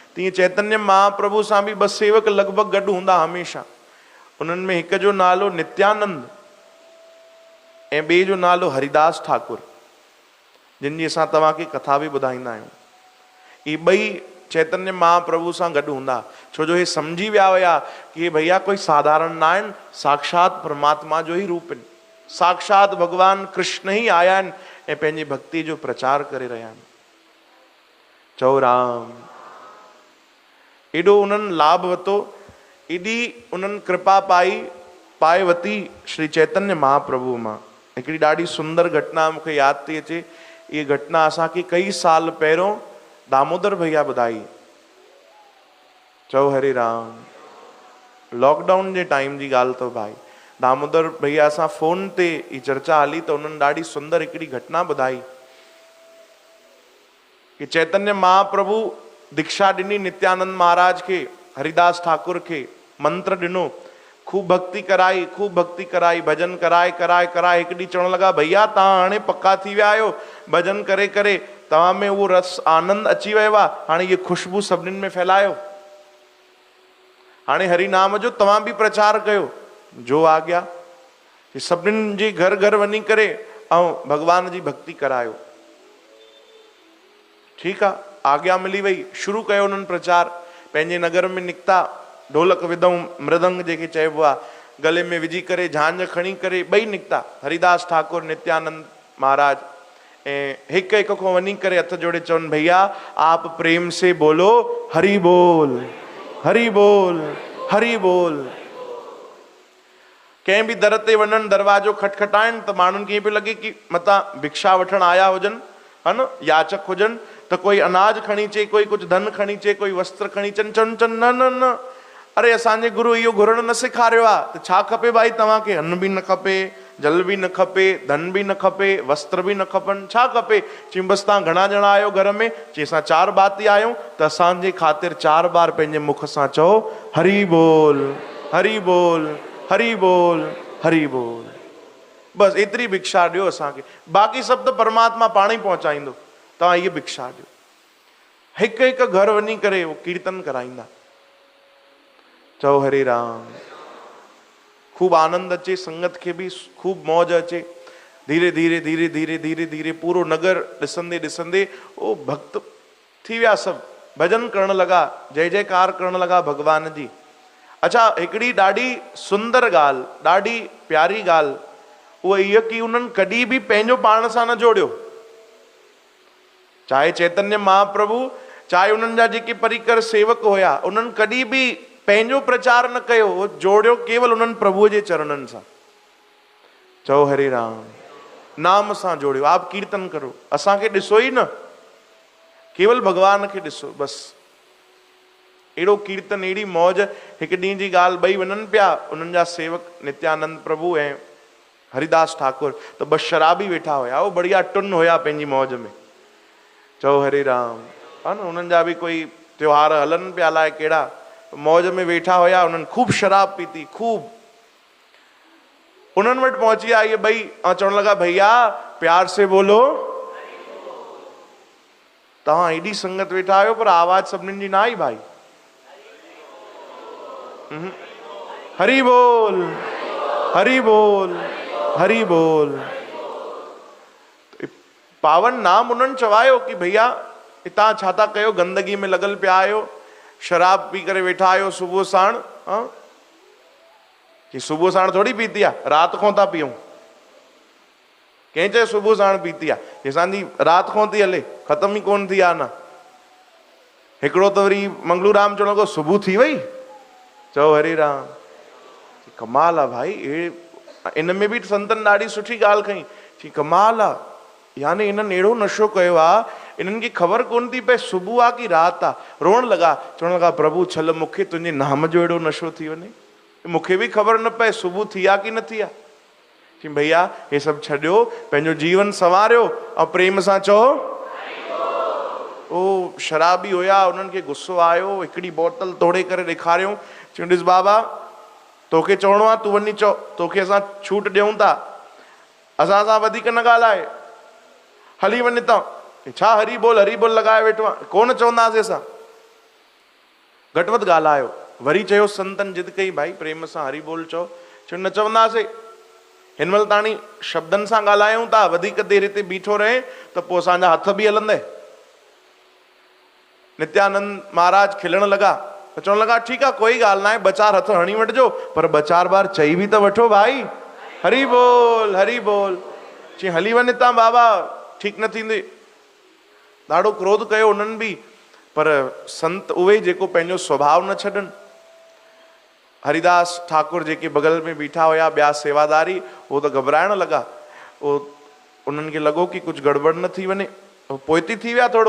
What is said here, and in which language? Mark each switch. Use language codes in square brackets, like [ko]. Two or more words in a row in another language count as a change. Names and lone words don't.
[sd] तीअं चैतन्य महाप्रभु सां बि ॿ सेवक लॻभॻि गॾु हूंदा हमेशा। उन्हनि में हिक जो नालो नित्यानंद ऐं ॿिए जो नालो हरिदास ठाकुर, जिन जी असां तव्हांखे कथा बि ॿुधाईंदा आहियूं। इहे ॿई चैतन्य महाप्रभु सां गॾु हूंदा, छो जो हे सम्झी विया हुया कि भैया कोई साधारण न आहिनि, साक्षात परमात्मा जो ई रूप आहिनि, साक्षात भगवान कृष्ण ही आया आहिनि ऐं पंहिंजी भक्ति जो प्रचार करे रहिया आहिनि। चओ राम। एॾो उन्हनि लाभ वरितो, एॾी उन्हनि कृपा पाए वरिती श्री चैतन्य महाप्रभु मां। हिकिड़ी ॾाढी सुंदर घटना मूंखे यादि थी अचे। इहा घटना असांखे कई साल पहिरियों दामोदर भैया ॿुधाई। चओ हरे राम। लॉकडाउन जे टाइम जी ॻाल्हि अथव भाई। दामोदर भैया सां फोन ते ही चर्चा हली त उन्हनि ॾाढी सुंदर हिकिड़ी घटना ॿुधाई कि चैतन्य महाप्रभु दीक्षा ॾिनी नित्यानंद महाराज खे, हरिदास ठाकुर खे मंत्र ॾिनो, खूब भक्ति कराई, भजन कराए हिकु ॾींहुं चवण लॻा भैया तव्हां हाणे पक्का थी विया आहियो, भजन करे करे तव्हां में उहो रस आनंद अची वियो आहे, हाणे ये खुशबू सभिनीनि में फैलायो, हाणे हरि नाम जो तव्हां बि प्रचार कयो। जो आज्ञा कि सभिनीनि जे घर घर वञी करे ऐं भगवान जी भक्ति करायो। ठीकु आहे, आज्ञा मिली वई, शुरू कयो उन्हनि प्रचार। पंहिंजे नगर में निकिता, ढोलक विधऊं, मृदंग जेके चइबो आहे गले में विझी करे, झांझ खणी करे ॿई निकिता, हरिदास ठाकुर नित्यानंद महाराज। ऐं हिक हिक को वञी करे हथ जोड़े चवनि भैया [hi] आप प्रेम से बोलो [sd] हरि बोल, हरि बोल, हरि बोल। कंहिं बि दर ते वञनि, दरवाजो खटखटाइनि त माण्हुनि खे ईअं पियो लॻे कि मतां भिक्षा वठण आया हुजनि, है न, याचक हुजनि, त कोई अनाज खणी अचे, कोई कुझु धन खणी अचे, कोई वस्त्र खणी अचनि। चवनि न न न, अरे असांजे गुरू इहो घुरण न सेखारियो आहे, त छा खपे भाई तव्हांखे? अन्न बि न खपे, जल बि न खपे, धन बि न खपे, वस्त्र बि न खपनि, छा खपे? चई बसि तव्हां घणा ॼणा आहियो घर में? चई असां 4 भाती आहियूं, त असांजे ख़ातिर 4 बार पंहिंजे मुख सां चओ हरि बोल, हरि बोल, हरि बोल, हरि बोल। बसि एतिरी भिक्षा ॾियो असांखे, बाक़ी सभु त परमात्मा पाण ई पहुचाईंदो, तव्हां इहा भिक्षा ॾियो। हिकु हिकु घर वञी करे उहो कीर्तन कराईंदा। चओ हरे राम। खूब आनंद अचे, संगत खे बि खूब मौज अचे। धीरे धीरे धीरे धीरे धीरे धीरे पूरो नगर ॾिसंदे ॾिसंदे ओ भक्त थी विया, सभु भजन करण लॻा, जय जयकार करण लॻा भगवान जी। अच्छा, हिकिड़ी ॾाढी सुंदर ॻाल्हि, ॾाढी प्यारी ॻाल्हि उहा इहा कि उन्हनि कॾहिं बि पंहिंजो पाण सां न जोड़ियो। चाहे चैतन्य महाप्रभु, चाहे उन्हनि जा जेके परिकर सेवक हुया, उन्हनि कॾहिं बि पंहिंजो प्रचार न कयो, उहो जोड़ियो केवल उन्हनि प्रभुअ जे चरणनि सां। चओ हरे राम। नाम सां जोड़ियो। [hi] आप कीर्तन करो, [sd] असांखे ॾिसो ई न, केवल भगवान खे ॾिसो बसि। अहिड़ो कीर्तन, अहिड़ी मौज। हिकु ॾींहं जी ॻाल्हि, ॿई वञनि पिया, उन्हनि जा सेवक नित्यानंद प्रभु ऐं हरिदास ठाकुर, त 2 शराबी वेठा हुया, उहो बढ़िया टुन हुया पंहिंजी मौज में। चओ हरे राम। हा न, उन्हनि जा बि कोई त्योहार हलनि पिया, अलाए कहिड़ा, मौज में वेठा हुया, उन्हनि खूब शराब पीती, खूब। उन्हनि वटि पहुची विया इहे ॿई ऐं चवण लॻा भैया [hi] प्यार से बोलो। [sd] तव्हां एॾी संगत वेठा आहियो पर आवाज़ सभिनीनि जी न आई भाई। हरि बोल, हरि बोल, हरि बोल। पावन नाम उन्हनि चवायो कि भैया हितां छा था कयो, गंदगी में लॻल पिया आहियो, शराब पी करे वेठा आहियो सुबुह साण। कि सुबुह साण थोड़ी पीती आहे, राति खां था पियूं। कंहिं चयो सुबुह साण पीती आहे? असांजी राति खां थी हले, ख़तम ई कोन थी आहे न। हिकिड़ो त वरी मंगलू राम चवण लॻो सुबुह थी वई। चओ हरे राम। कमाल आहे भाई। इन में बि संतन ॾाढी सुठी ॻाल्हि कई, कि कमाल आहे, यानी इन्हनि अहिड़ो नशो कयो आहे, इन्हनि खे ख़बर कोन थी पए सुबुह आहे कि राति आहे। रोअण लॻा, चवण लॻा प्रभु छल मूंखे तुंहिंजे नाम जो अहिड़ो नशो थी वञे, मूंखे बि ख़बर न पए सुबुह थी आहे कि न थी आहे। कि भैया हे सभु छॾियो, पंहिंजो जीवन संवारियो ऐं प्रेम सां चओ। ओ शराबी हुया, उन्हनि खे गुस्सो आयो, हिकिड़ी बोतल तोड़े करे ॾेखारियूं। चयूं ॾिस बाबा, तोखे चवणो आहे तूं वञी चओ, तोखे असां छूट ॾियूं था, असां सां वधीक न ॻाल्हाए, हली वञ हितां। छा हरी बोल लॻाए वेठो आहे, कोन चवंदासीं असां। घटवत ॻाल्हायो। वरी चयो संतन जिद कई, भाई प्रेम सां हरि बोल चओ। चयो न चवंदासीं, हिन महिल ताणी शब्दनि सां ॻाल्हायूं था, वधीक देरि हिते बीठो रहे त पोइ असांजा हथ बि हलंदे। नित्यानंद महाराज खिलण लॻा, चवण लॻा ठीकु आहे कोई ॻाल्हि न आहे, ॿ चारि हथ हणी वठिजो, पर ॿ चारि बार चई बि त वठो भाई, हरि बोल हरि बोल। चई हली वञ हितां बाबा, ठीकु न थींदी। ॾाढो क्रोध कयो उन्हनि बि, पर संत उहे जेको पंहिंजो स्वभाव न छॾनि। हरिदास ठाकुर जेके बगल में बीठा हुया ॿिया सेवादारी, उहो त घबराइण लॻा। उन्हनि खे लॻो कि कुझु गड़बड़ न थी वञे, पोइती थी विया थोरो।